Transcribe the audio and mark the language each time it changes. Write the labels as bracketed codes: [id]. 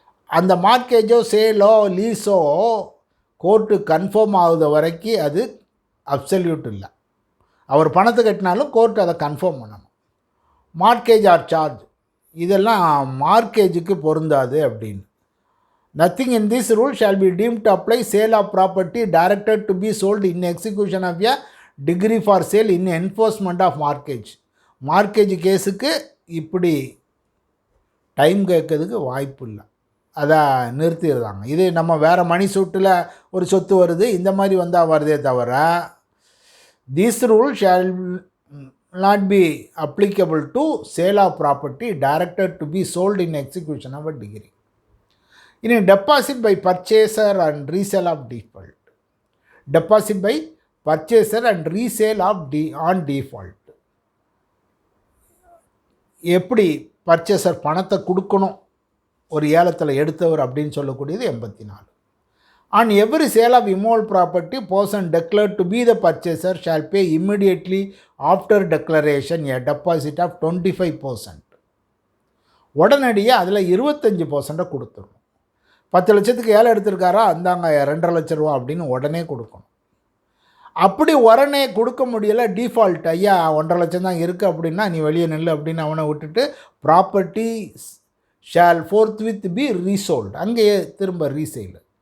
[ta] அந்த மார்க்கேஜோ Salem லீஸோ court confirm ஆகுத வரைக்கும் அது அப்சல்யூட் இல்லை. அவர் பணத்தை கட்டினாலும் கோர்ட் அதை கன்ஃபார்ம் பண்ணணும். மார்க்கேஜ் ஆர் சார்ஜ், இதெல்லாம் மார்க்கேஜுக்கு பொருந்தாது அப்படின்னு. [en] Nothing in this rule shall be deemed to apply sale of property directed to be sold in execution of a degree for sale in enforcement of mortgage. [ta] Mortgage கேஸுக்கு இப்படி time கேட்கறதுக்கு வாய்ப்பு இல்லை, அதை நிறுத்திடுறாங்க. இது நம்ம வேறு மணி சூட்டில் ஒரு சொத்து வருது, இந்த மாதிரி வந்தால் வருதே தவிர, [en] this rule shall not be applicable to sale of property directed to be sold in execution of a degree. In a deposit by purchaser and resale of default. Deposit by purchaser and resale of on default. [ta] எப்படி purchaser பணத்தை கொடுக்கணும் ஒரு ஏலத்தில் எடுத்தவர் அப்படின்னு சொல்லக்கூடியது 84. [en] On every sale of immovable property, person declared to be the purchaser shall pay immediately after declaration a deposit of 25%. [ta] உடனடியாக அதில் 25% கொடுத்துருணும். 10 லட்சத்துக்கு ஏலம் எடுத்திருக்காரா, அந்தாங்க 2.5 லட்ச ரூபா அப்படின்னு உடனே கொடுக்கணும். அப்படி உடனே கொடுக்க முடியலை, டிஃபால்ட், ஐயா 1.5 லட்சம் தான் இருக்குது அப்படின்னா நீ வெளியே நில்லு அப்படின்னு அவனை விட்டுட்டு [en] property shall forthwith be resold, [ta] அங்கேயே திரும்ப ரீசேல்.